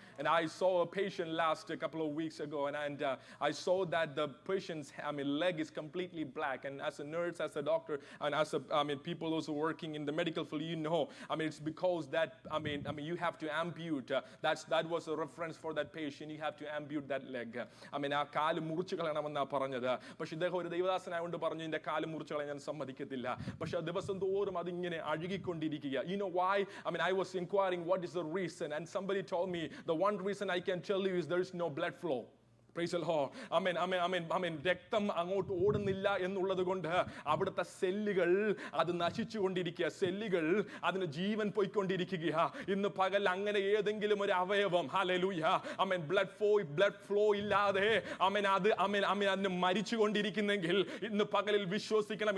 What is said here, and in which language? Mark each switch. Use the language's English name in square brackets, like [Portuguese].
[English] And I saw a patient last a couple of weeks ago, and I saw that the patient's leg is completely black. And as a nurse, as a doctor, and as a people also working in the medical field, you know, it's because that you have to ampute. That was a reference for that patient. You have to ampute that leg. [Malayalam] ആ കാല് മുറിച്ചു കളയണമെന്നാ പറഞ്ഞത്. പക്ഷെ ഇദ്ദേഹം ഒരു ദൈവദാസനായോണ്ട് പറഞ്ഞു എന്റെ കാല് മുറിച്ചു കളയാൻ ഞാൻ സമ്മതിക്കത്തില്ല. പക്ഷെ ദിവസം തോറും അതിങ്ങനെ അഴുകിക്കൊണ്ടിരിക്കുക. [English] You know why? I was inquiring what is the reason, and somebody told me the one reason I can tell you is there is no blood flow. Praise the Lord. [Malayalam] രക്തം അങ്ങോട്ട് ഓടുന്നില്ല എന്നുള്ളത് കൊണ്ട് അവിടുത്തെ സെല്ലുകൾ അത് നശിച്ചുകൊണ്ടിരിക്കുക, സെല്ലുകൾ അതിന് ജീവൻ പോയിക്കൊണ്ടിരിക്കുക. ഇന്ന് പകൽ അങ്ങനെ ഏതെങ്കിലും ഒരു അവയവം ഹല്ലേലൂയ ബ്ലഡ് ഫ്ലോ ഇല്ലാതെ അതിന് മരിച്ചുകൊണ്ടിരിക്കുന്നെങ്കിൽ ഇന്ന് പകലിൽ വിശ്വസിക്കണം.